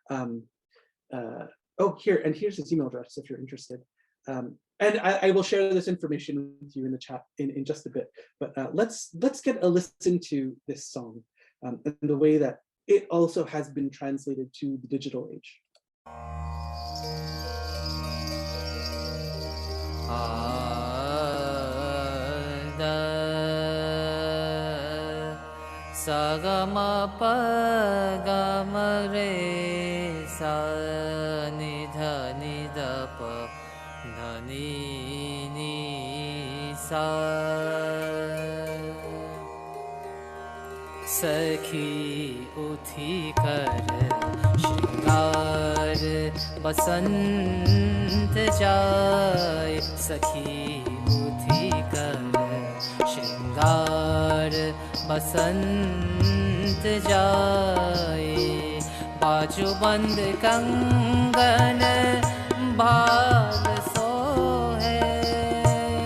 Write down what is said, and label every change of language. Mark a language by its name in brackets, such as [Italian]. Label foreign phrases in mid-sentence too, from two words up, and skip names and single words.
[English] Here's his email address if you're interested. And I will share this information with you in the chat in just a bit. But let's get a listen to this song and the way that it also has been translated to the digital age. Sagama pagama re sa ni dha ni da pa dha ni ni sa [Hindi] सखी उठी कर श्रृंगार बसंत जाए सखी उठी कर shringar बसंत जाए बाजू बंद कंगन बाल सोहे